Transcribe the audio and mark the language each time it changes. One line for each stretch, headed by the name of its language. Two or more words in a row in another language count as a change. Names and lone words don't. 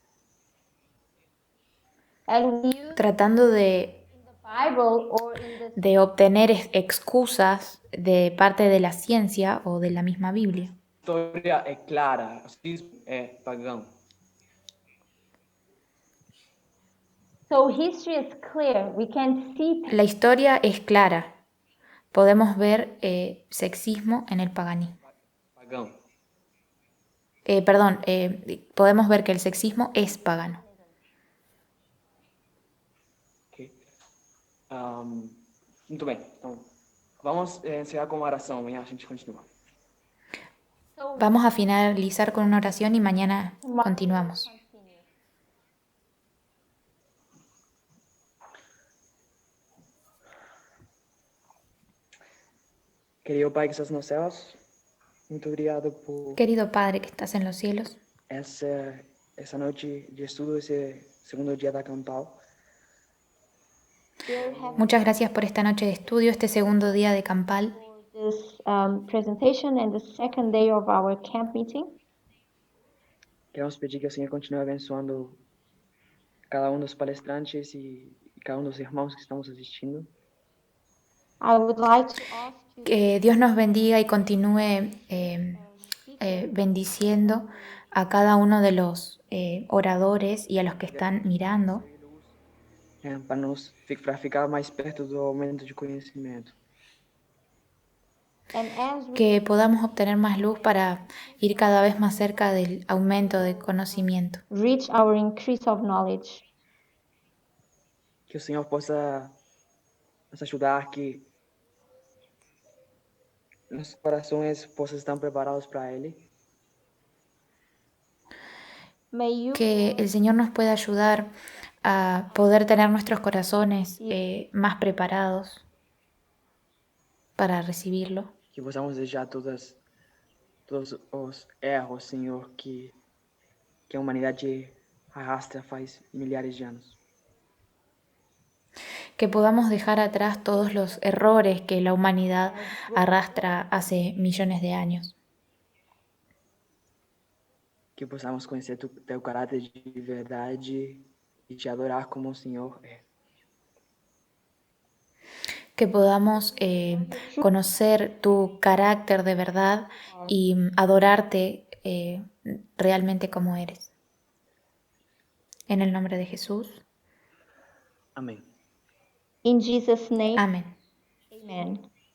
English: and we use
Spanish: tratando
English: the Bible or in the
Spanish: de obtener excusas de parte de la ciencia o de la misma Biblia.
Portuguese: A história é clara, o sexismo é pagão.
English: so history is clear. We can see
Spanish: La historia es clara. Podemos ver sexismo en el paganismo.
Portuguese: Pagão.
Spanish: Podemos ver que el sexismo es pagano.
Portuguese: Ok. Muito bem. Então, vamos encerrar com uma oração. Amanhã a gente continua.
Spanish: Vamos a finalizar con una oración y mañana continuamos.
Portuguese: Querido Pai que estás nos céus, muito obrigado por
Spanish: Querido Padre que estás en los cielos,
Portuguese: essa noite de estudo, esse segundo dia da Campal.
Spanish: muchas gracias por esta noche de estudio, este segundo día de Campal.
English: this presentation and the second day of our camp meeting.
Portuguese: Queremos pedir que o Senhor continue abençoando cada um dos palestrantes e cada um dos irmãos que estamos assistindo.
English: I would like to ask you
Spanish: Que Dios nos bendiga y continúe bendiciendo a cada uno de los oradores y a los que están mirando,
Portuguese: Para ficar mais perto do aumento de conhecimento.
English: and as we
Spanish: que podamos obtener más luz para ir cada vez más cerca del aumento de conocimiento.
English: reach our increase of knowledge.
Portuguese: Que o Senhor possa nos ajudar, que nossos corações possam estar preparados para Ele.
English: May you
Spanish: Que el Señor nos pueda ayudar a poder tener nuestros corazones más preparados para recibirlo.
Portuguese: Que possamos deixar todos os erros, Senhor, que a humanidade arrasta faz milhares de anos.
Spanish: Que podamos dejar atrás todos los errores que la humanidad arrastra hace millones de años.
Portuguese: Que possamos conhecer teu caráter de verdade e te adorar como o Senhor é.
Spanish: Que podamos conocer tu carácter de verdad y adorarte realmente como eres. En el nombre de Jesús.
Portuguese: Amém.
English: in Jesus' name.
Spanish: Amén.
English: Amen.